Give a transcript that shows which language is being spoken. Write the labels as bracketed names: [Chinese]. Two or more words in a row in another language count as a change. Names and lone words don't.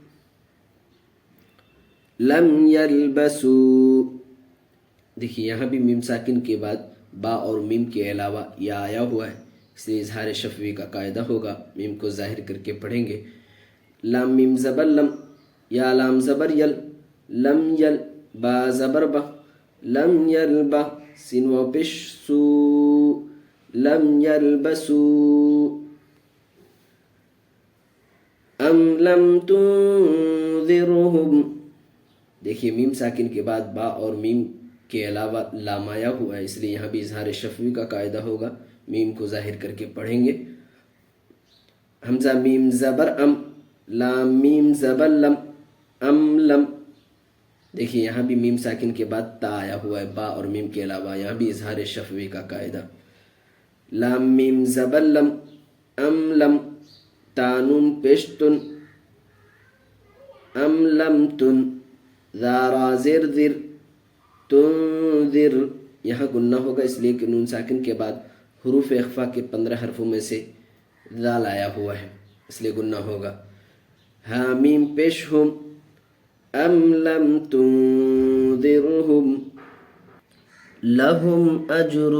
[Arabic] لم یلبسو، [Urdu] دیکھیے یہاں بھی میم ساکن کے بعد با اور میم کے علاوہ یا آیا ہوا ہے، اس لیے اظہار شفوی کا قاعدہ ہوگا، میم کو ظاہر کر کے پڑھیں گے. لام میم زبر لم، یا لام زبر یل، [Arabic] لم یل، [Urdu] با زبر با، [Arabic] لم یلبا، [Urdu] سین و پیش سو، [Arabic] لم یلبسو. ام لم تنذرہم، [Urdu] دیکھیے میم ساکن کے بعد با اور میم کے علاوہ لام آیا ہوا ہے، اس لیے یہاں بھی اظہار شفوی کا قاعدہ ہوگا، میم کو ظاہر کر کے پڑھیں گے. حمزہ میم زبر ام، لام میم زبر لم، [Arabic] ام لم. [Urdu] دیکھیے یہاں بھی میم ساکن کے بعد تا آیا ہوا ہے با اور میم کے علاوہ، یہاں بھی اظہار شفوی کا قاعدہ. لام میم زبر لم، [Arabic] ام لم، [Urdu] تا نون پیش تن، [Arabic] ام لم تن، [Urdu] ذارا زیر ذر، تنذر. یہاں گنہ ہوگا اس لیے کہ نون ساکن کے بعد حروف اخفا کے 15 حرفوں میں سے ذال آیا ہوا ہے، اس لیے گنہ ہوگا. ہا میم پیش ہم، [Arabic] ام لم تنذرہم لہم اجر.